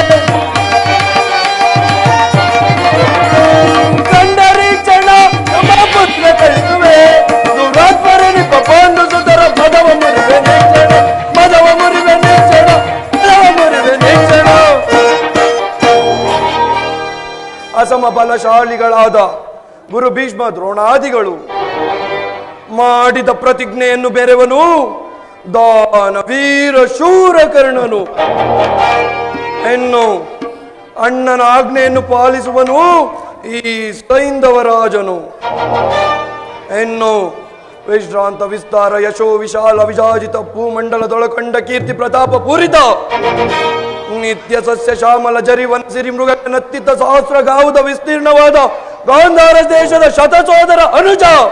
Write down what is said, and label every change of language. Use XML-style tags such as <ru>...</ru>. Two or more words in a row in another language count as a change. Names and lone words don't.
<kn>ಕಂಡರೆ ಕ್ಷಣ ನಮ್ಮ ಪುತ್ರ ಕಳಿಸುವೆ ದುರಾತ್ಮರನಿಪ ಪಾಂಡು ಸುತರ ಪದವ ಮುರಿವೆ ನೇಕ್ಷಣ ಮದವ ಮುರಿವೆ ನೇಕ್ಷಣ ಪದವ ಮುರಿವೆ ನೇಕ್ಷಣ ಅಸಮ ಬಲಶಾಲಿಗಳಾದ ಗುರು ಭೀಷ್ಮ ದ್ರೋಣಾದಿಗಳು ಮಾಡಿದ ಪ್ರತಿಜ್ಞೆಯನ್ನು ಬೆರೆವನು ದಾನವೀರ ಶೂರ ಕರ್ಣನು ಹೆಣ್ಣು ಅಣ್ಣನ ಆಜ್ಞೆಯನ್ನು ಪಾಲಿಸುವನು ಈ ಸೈಂಧವ ರಾಜನು ಹೆಣ್ಣು ವಿಶ್ರಾಂತ ವಿಸ್ತಾರ ಯಶೋ ವಿಶಾಲ ವಿಜಾಜಿತ ಭೂಮಂಡಲದೊಳಕಂಡ ಕೀರ್ತಿ ಪ್ರತಾಪ ಪೂರಿತ ನಿತ್ಯ ಸಸ್ಯ ಶ್ಯಾಮಲ ಜರಿ ವನಸಿರಿ ಮೃಗ ನತ್ತಿತ ಸಹಸ್ರ ಗಾವುದ ವಿಸ್ತೀರ್ಣವಾದ ಗಾಂಧಾರ ದೇಶದ ಶತಸೋದರ ಅನುಜ</kn>